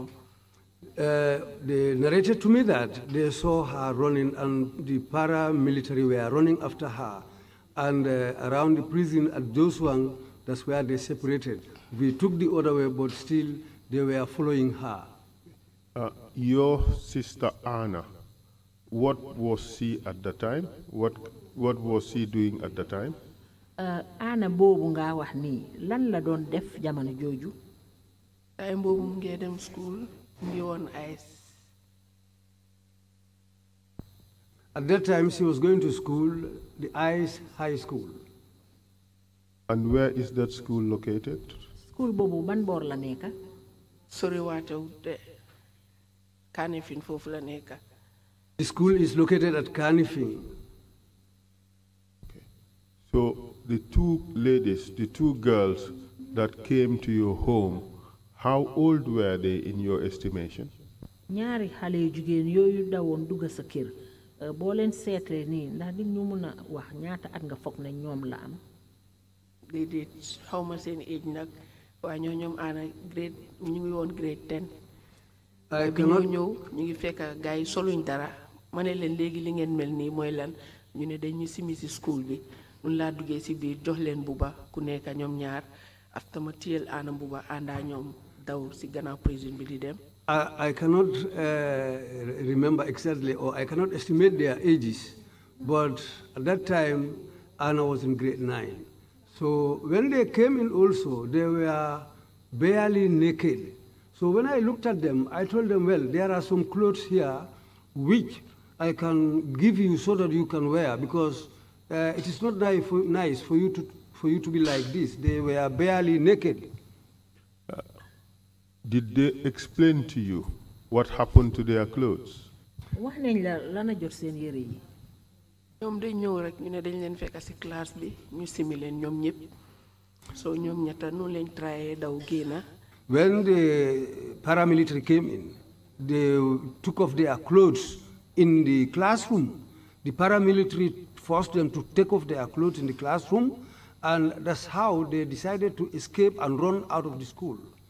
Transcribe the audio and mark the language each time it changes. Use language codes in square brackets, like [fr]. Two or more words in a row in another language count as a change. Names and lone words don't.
[en] They narrated to me that they saw her running and the paramilitary were running after her. And around the prison at Joshua, That's where they separated. We took the other way, but still they were following her. Your sister Anna, what was she at the time? What was she doing at the time? [wo] Anna boobu nga wax ni lan la doon def jamono jooju. Time boobu mu ngi dem school mu ngi woon ICE. [en] At that time, she was going to school, the ICE High School. And where is that school located? [wo] School boobu ban boor la nekka. Sori waatewut de Kanifing foofu la nekka. [en] The school is located at Kanifing. Okay. So the two ladies, the two girls that came to your home, how old were they in your estimation? [wo] Ñaari xale yu jigéen yooyu dawoon dugg sa kër boo leen seetlee nii ndax di ñu mun a wax ñaata at nga foog ne ñoom la am. Déedéet xawma seen age nag waaye ñoom Anna grade ñu ngi woon grade 10. bi ñoo ñëw ñu ngi fekk gars yi soluñ dara ma ne leen léegi li ngeen mel nii mooy lan ñu ne dañu simi si school bi nun laa duggee si biir jox leen buba ku nekk ñoom ñaar after ma tiyel Anna buba àndaa ñoom daw si gannaaw prison bi di dem. [en] I cannot remember exactly, or I cannot estimate their ages, but at that time, Anna was in grade 9. So when they came in also, they were barely naked. So when I looked at them, I told them, well, there are some clothes here which I can give you so that you can wear, because it is not nice for you to be like this. They were barely naked. Did they explain to you what happened to their clothes? [wo] wax nañ la lana jot seen yére yi. ñoom dañ ñëw rek ñu ne dañ leen fekk si classe bi ñu simi leen ñoom ñëpp so ñoom ñetta noonu lañ trayé daw génna. [en] When the paramilitary came in, they took off their clothes in the classroom. The paramilitary forced them to take off their clothes in the classroom, and that's how they decided to escape and run out of the school.